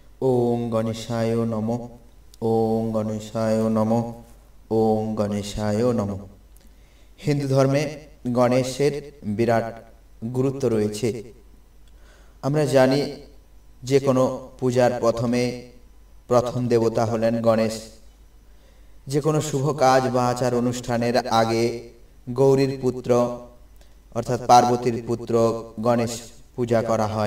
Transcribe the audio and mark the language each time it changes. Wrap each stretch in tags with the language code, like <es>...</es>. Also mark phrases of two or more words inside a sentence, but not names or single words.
<sa>ওম গণেশায় নমঃ। ওম গণেশায় নমঃ। ওম গণেশায় নমঃ।</sa> <bn>হিন্দু ধর্মে গণেশের বিরাট গুরুত্ব রয়েছে। আমরা জানি যে কোনো পূজার প্রথম দেবতা হলেন গণেশ। যে কোনো শুভ কাজ বা আচার অনুষ্ঠানের আগে গৌরীর পুত্র অর্থাৎ পার্বতীর পুত্র গণেশ পূজা করা হয়।</bn>